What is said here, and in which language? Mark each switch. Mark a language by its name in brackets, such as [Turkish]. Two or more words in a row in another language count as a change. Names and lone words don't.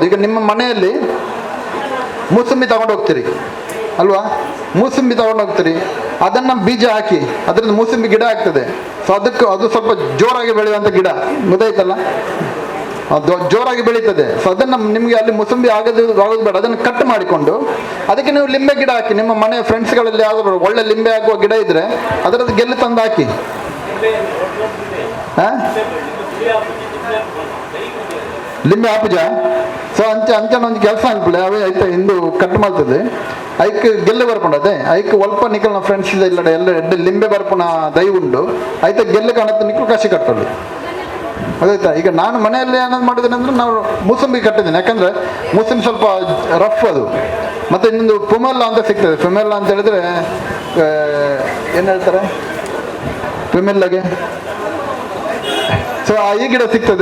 [Kannada] ಈಗ ನಿಮ್ಮ ಮನೆಯಲ್ಲಿ ಮೂಸಂಬಿ ತಗೊಂಡು ಹೋಗ್ತೀರಿ ಅಲ್ವಾ, ಮೂಸಂಬಿ ತಗೊಂಡು ಹೋಗ್ತೀರಿ, ಅದನ್ನು ಬೀಜ ಹಾಕಿ ಅದರಿಂದ ಮೂಸಂಬಿ ಗಿಡ ಆಗ್ತದೆ. ಸೊ ಅದು ಸ್ವಲ್ಪ ಜೋರಾಗಿ ಬೆಳೆಯುವಂಥ ಗಿಡ, ಗೊತ್ತಾಯ್ತಲ್ಲ, ಜೋರಾಗಿ ಬೆಳೀತದೆ. ಸೊ ಅದನ್ನು ನಿಮಗೆ ಅಲ್ಲಿ ಮೂಸಂಬಿ ಆಗೋದು ಬೇಡ, ಅದನ್ನು ಕಟ್ ಮಾಡಿಕೊಂಡು ಅದಕ್ಕೆ ನೀವು ಲಿಂಬೆ ಗಿಡ ಹಾಕಿ. ನಿಮ್ಮ ಮನೆ ಫ್ರೆಂಡ್ಸ್ಗಳಲ್ಲಿ ಯಾವ್ದಾದ್ರು ಒಳ್ಳೆ ಲಿಂಬೆ ಹಾಕುವ ಗಿಡ ಇದ್ರೆ ಅದರದ್ದು ಗೆಲ್ಲು ತಂದು ಹಾಕಿ. [Tulu] ಲಿಂಬೆ ಆಪುಜ. [Kannada] ಸೊ ಅಂಚನ ಒಂದು ಕೆಲಸ ಅನ್ಕೊಳ್ಳಿ, ಅವೇ ಆಯ್ತಾ ಇಂದು ಕಟ್ ಮಾಡ್ತದೆ. [Tulu] ಐಕ್ ಗೆಲ್ಲೆ ಬರ್ಕೊಂಡದೆ ಐಕ್ ಒಲ್ಪ ನಿಕಲ್ ನಮ್ಮ ಫ್ರೆಂಡ್ಸ್ ಇಲ್ಲ ಎಲ್ಲ ಲಿಂಬೆ ಬರ್ಪುನ ದೈ ಉಂಡು ಆಯ್ತಾ ಗೆಲ್ಲೆ ಕಾಣತ್ತೆ ನಿಕ್ಲು ಕಸಿ ಕಟ್ಟಲು ಅದಾಯ್ತಾ. [Kannada] ಈಗ ನಾನು ಮನೆಯಲ್ಲಿ ಏನಾದ್ರು ಮಾಡಿದ್ದೇನೆ ಅಂದ್ರೆ ನಾವು ಮೂಸಂಬಿ ಕಟ್ಟಿದ್ದೇನೆ, ಯಾಕಂದ್ರೆ ಮೂಸಂಬಿ ಸ್ವಲ್ಪ ರಫ್ ಅದು. ಮತ್ತೆ ಇನ್ನೊಂದು ಪುಮೆಲ್ಲ ಅಂತ ಸಿಗ್ತದೆ. ಪುಮೆಲ್ಲ ಅಂತ ಹೇಳಿದ್ರೆ ಏನು ಹೇಳ್ತಾರೆ ಪುಮೆಲ್ಲಾಗೆ, ಸೊ ಈ ಗಿಡ ಸಿಗ್ತದೆ.